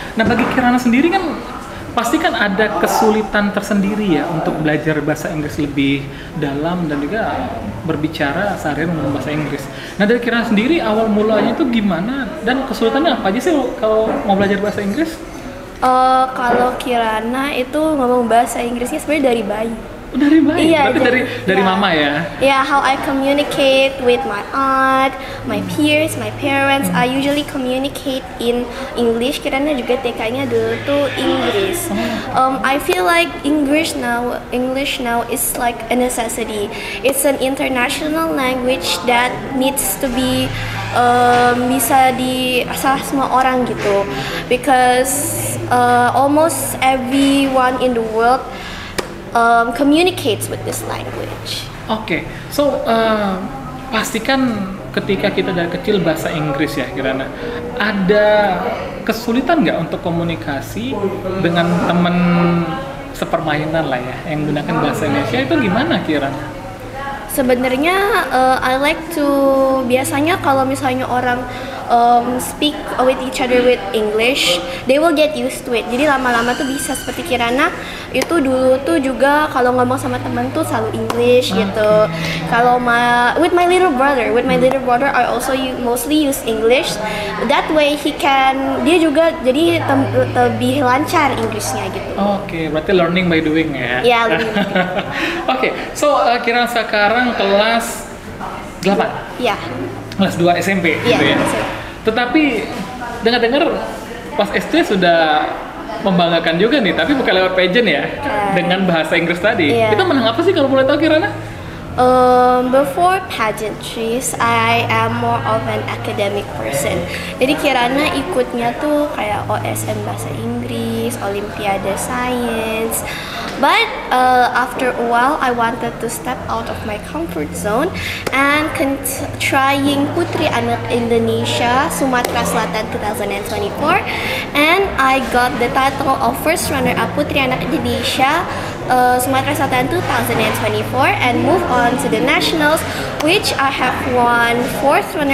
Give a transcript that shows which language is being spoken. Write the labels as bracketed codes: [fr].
[id] Nah, bagi Kirana sendiri kan pasti kan ada kesulitan tersendiri ya untuk belajar bahasa Inggris lebih dalam dan juga berbicara sehari-hari menggunakan bahasa Inggris. Nah, dari Kirana sendiri awal mulanya itu gimana dan kesulitannya apa aja sih kalau mau belajar bahasa Inggris? Kalau Kirana itu ngomong bahasa Inggrisnya sebenarnya dari bayi. Dari bayi, Iya, berarti dari iya. mama ya? [en] Yeah, how I communicate with my aunt, my peers, my parents. I usually communicate in English. [id] Karena juga TK-nya dulu tuh Inggris. [en] I feel like English now is like a necessity. It's an international language that needs to be [id] bisa di salah semua orang gitu. [en] Because almost everyone in the world communicates with this language. [id] Oke, so pastikan ketika kita dari kecil bahasa Inggris ya Kirana, ada kesulitan nggak untuk komunikasi dengan teman sepermainan lah ya yang menggunakan bahasa Indonesia itu gimana Kirana? Sebenarnya [en] I like to [id] biasanya kalau misalnya orang [en] speak with each other with English, they will get used to it. [id] Jadi lama-lama tuh bisa seperti Kirana itu dulu tuh juga kalau ngomong sama teman tuh selalu English gitu. Kalau [en] with my little brother I also mostly use English. That way [id] dia juga jadi lebih lancar Inggrisnya gitu. Oke, berarti [en] learning by doing [id] ya? Ya, lebih. Oke, so Kirana sekarang kelas 8? Ya. Kelas 2 SMP Iya, gitu ya? SMP. Tetapi dengar-dengar pas SD sudah membanggakan juga nih, tapi bukan lewat pageant ya, dengan bahasa Inggris tadi. Iya. Itu menang apa sih kalau boleh tahu Kirana? [en] Before pageantries, I am more of an academic person. [id] Jadi Kirana ikutnya tuh kayak OSN bahasa Inggris, Olimpiade Science. [en] But after a while, I wanted to step out of my comfort zone and trying Putri Anak Indonesia Sumatera Selatan 2024, and I got the title of first runner-up Putri Anak Indonesia Sumatera Selatan 2024 and move on to the nationals, which I have won third